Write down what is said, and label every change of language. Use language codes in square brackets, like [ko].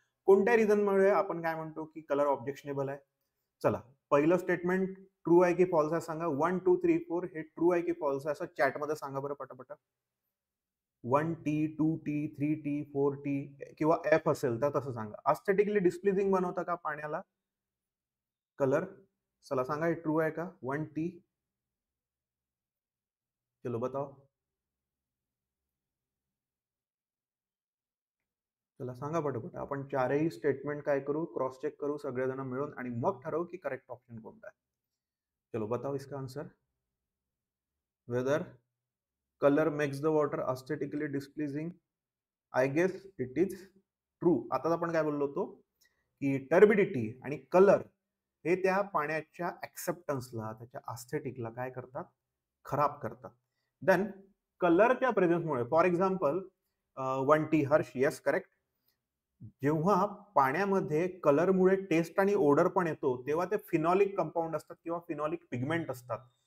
[mr] कोणत्या रिझनमुळे आपण काय म्हणतो की कलर ऑब्जेक्शनेबल आहे? चला, पहिलं स्टेटमेंट ट्रू आहे की फॉल्स आहे सांगा. 1 2 3 4 हे ट्रू आहे की फॉल्स आहे, असं चॅटमध्ये सांगा बरं पटापट. 1T 2T 3T 4T किंवा एफ असेल तर तसं सांगा. एस्थेटिकली डिस्प्लीजिंग बनवतं का पाण्याला कलर? चला सांगा, हे ट्रू आहे का? 1T, [hi] चलो बताओ. [mr] चला सांगा पटापट. आपण चारही स्टेटमेंट काय करू, क्रॉस चेक करू सगळेजण मिळून आणि मग ठरवू की करेक्ट ऑप्शन कोणता आहे. [hi] चलो बताओ इसका answer. [en] Whether colour makes the water aesthetically displeasing, I guess it is true. [mr] आता आपण काय बोललो होतो की टर्बिडिटी आणि कलर हे त्या पाण्याच्या ऍक्सेप्टन्सला, त्याच्या एस्थेटिकला काय करतात, खराब करतात. देन कलरच्या प्रेझेन्समुळे, [en] for example [mr] 1T Harsh, yes correct. जेव्हा पाण्यामध्ये कलरमुळे टेस्ट आणि ओडर पण येतो, तेव्हा ते फिनॉलिक कंपाऊंड असतात किंवा फिनॉलिक पिगमेंट असतात.